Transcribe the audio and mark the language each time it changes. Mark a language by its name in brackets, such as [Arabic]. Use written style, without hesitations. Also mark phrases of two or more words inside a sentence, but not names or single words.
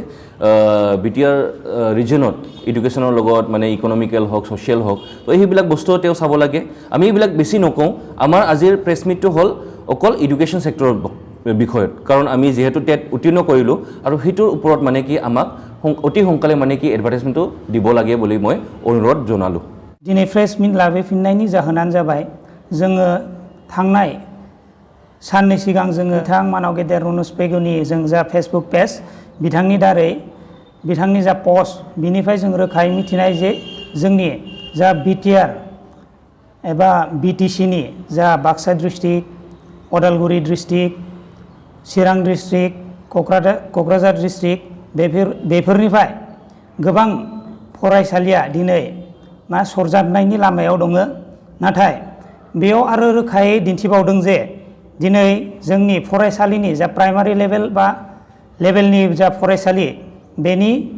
[Assamese] BTR ৰিজনত এডুকেশ্যনৰ লগত মানে ইকনমিকেল হওক ছ'চিয়েল হওক তো সেইবিলাক বস্তু তেওঁ চাব লাগে আমি এইবিলাক বেছি নকওঁ আমাৰ আজিৰ [English] press meet [Assamese] হ'ল অকল [English] education sector [Assamese] বিষয়ত কাৰণ আমি যিহেতু টেট উত্তীৰ্ণ কৰিলোঁ আৰু সেইটোৰ ওপৰত মানে কি আমাক অতি সোনকালে মানে কি এডভাৰটাইজমেণ্টটো দিব লাগে বুলি মই অনুৰোধ জনালোঁ [Bodo] दिनै [English] press meet [Bodo] लाबोफिननायनि जाहोनानो जाबाय जोङो थांनाय साननै सिगां जोङो बिथां मानाव गेदेर रणोज पेगुनि जों जा [English] Facebook page [Bodo] बिथांनि दारै बिथांनि जा पस्ट बिनिफ्राय जों रोखायै मिथिनाय जे जोंनि जा BTR एबा BTCनि जा बाक्सा डिस्ट्रिक्ट अदालगुरि डिस्ट्रिक्ट चिरां डिस्ट्रिक्ट क'क्राझार डिस्ट्रिक्ट बेफोरनिफ्राय गोबां फरायसालिया दिनै मा सरजाबनायनि लामायाव दङ नाथाय बेयाव आरो रोखायै दिन्थिबावदों जे दिनै जोंनि फरायसालिनि जा [English] primary level [Bodo] बा लेभेलनि जा फरायसालि बेनि